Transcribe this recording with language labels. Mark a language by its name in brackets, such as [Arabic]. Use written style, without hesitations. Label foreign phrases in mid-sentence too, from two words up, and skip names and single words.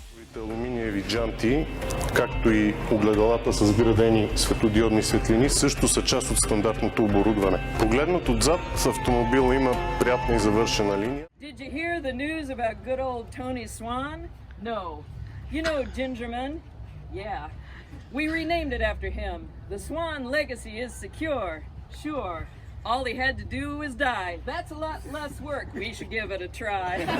[Bulgarian] Алуминиеви джанти, както и огледалата с вградени светлодиодни светлини, също са част от стандартното оборудване. Погледнат отзад, автомобила има приятна и завършена линия. [English] Did you hear the news about good old Tony Swan? No. You know Gingerman? Yeah. We renamed it after him. The Swan legacy is secure. Sure. All he had to do was die. That's a lot less work. We should give it a try.